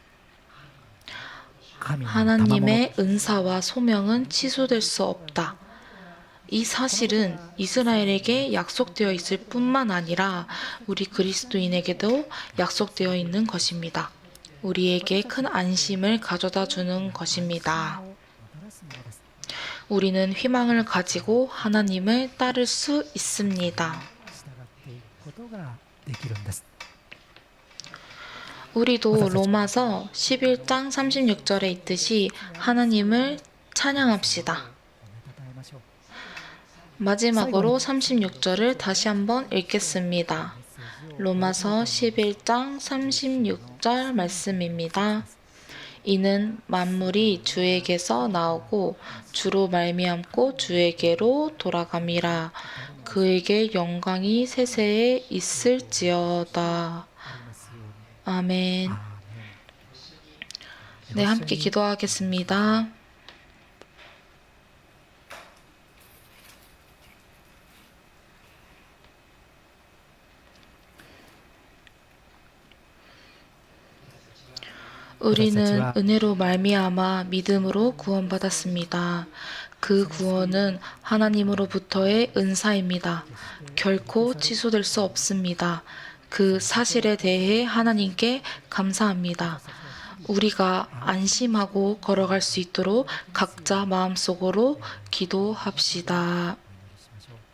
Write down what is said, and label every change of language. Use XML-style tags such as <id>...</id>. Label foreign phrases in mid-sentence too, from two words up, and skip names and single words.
<ja>神の賜物</ja> <ko>하나님의 은사와 소명은 취소될 수 없다. 이 사실은 이스라엘에게 약속되어 있을 뿐만 아니라 우리 그리스도인에게도 약속되어 있는 것입니다. 우리에게 큰 안심을 가져다 주는 것입니다.</ko> <ja>をもたらすものです。</ja> <ko>우리는 희망을 가지고 하나님을 따를 수 있습니다.</ko> <ja>従っていくことができるんです。</ja> <ko>우리도 로마서 11장 36절에 있듯이 하나님을 찬양합시다.</ko> <ja>褒めたたえましょう。</ja> <ko>마지막으로 36절을 다시 한번 읽겠습니다. 로마서 11장 36절 말씀입니다. 이는 만물이 주에게서 나오고 주로 말미암고 주에게로 돌아감이라. 그에게 영광이 세세에 있을지어다.</ko> <ja>ありますように。</ja> <ko>아멘.</ko> <ja>アーメン。</ja> <ko>네, 함께 기도하겠습니다. 우리는 은혜로 말미암아 믿음으로 구원받았습니다. 그 구원은 하나님으로부터의 은사입니다. 결코 취소될 수 없습니다. 그 사실에 대해 하나님께 감사합니다. 우리가 안심하고 걸어갈 수 있도록 각자 마음속으로 기도합시다.</ko> <ja>お祈りしましょう。</ja>